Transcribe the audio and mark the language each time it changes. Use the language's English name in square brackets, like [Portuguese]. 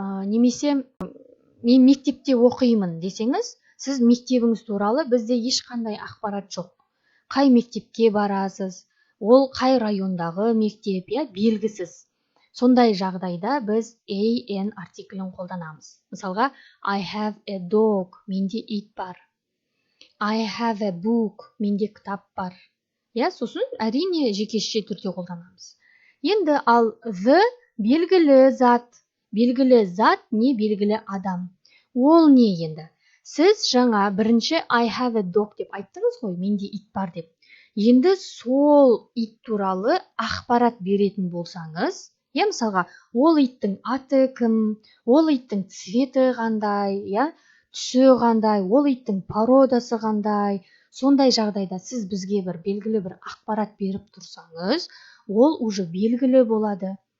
[Kazakh] Немесе мен мектепте оқимын десеңіз, сіз мектебіңіз туралы бізде ешқандай ақпарат жоқ. Қай мектепке барасыз, ол қай райондағы мектеп, белгісіз. Сондай жағдайда біз an артиклін қолданамыз. [English] Мысалға, I have a dog, [Kazakh] менде ит бар. [English] I have a book, [Kazakh] менде кітап бар. Сосын әрине жекеше түрде қолданамыз. Енді ал the белгілі зат. Белгілі зат не белгілі адам. Ол не енді? Сіз жаңа бірінші [English] I have a dog [Kazakh] деп айттыңыз ғой, менде ит бар деп. Енді сол ит туралы ақпарат беретін болсаңыз, мысалға, ол иттің аты кім, ол иттің цветі қандай, түсі қандай, ол иттің породасы қандай, сондай жағдайда сіз бізге бір белгілі бір ақпарат беріп тұрсаңыз, ол уже белгілі болады.